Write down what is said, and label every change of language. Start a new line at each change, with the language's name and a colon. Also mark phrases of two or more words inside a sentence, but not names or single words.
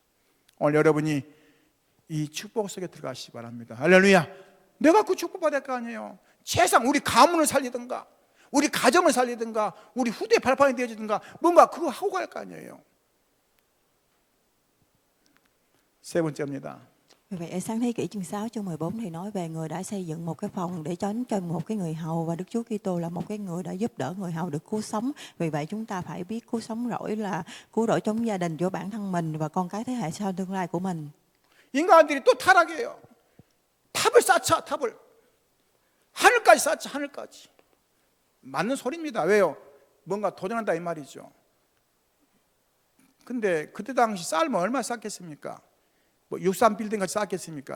Korean: 오늘 여러분이 이 축복 속에 들어가시기 바랍니다. 할렐루야. 내가 그 축복 받을 거 아니에요. 세상 우리 가문을 살리든가 우리 가정을 살리든가 우리 후대 발판이 되어주든가 뭔가 그거 하고 갈 거 아니에요. 세 번째입니다.
Vietnamese: Vì vậy ở sáng thế kỷ chương 6 chương 14 thì nói về người đã xây dựng một cái phòng để cho một cái người hầu và Đức Chúa Kitô là một cái người đã giúp đỡ người hầu được cứu sống. Vì vậy chúng ta phải biết cứu sống rỗi là cứu rỗi trong gia đình cho bản thân mình và con cái thế hệ sau tương lai của mình.
Korean: 인간들이 또 타락해요. 탑을 쌓자 탑을 하늘까지 쌓자 하늘까지. 맞는 소리입니다. 왜요? 뭔가 도전한다 이 말이죠. 근데 그때 당시 쌓으면 얼마 쌓겠습니까? 63빌딩 같이 쌓겠습니까?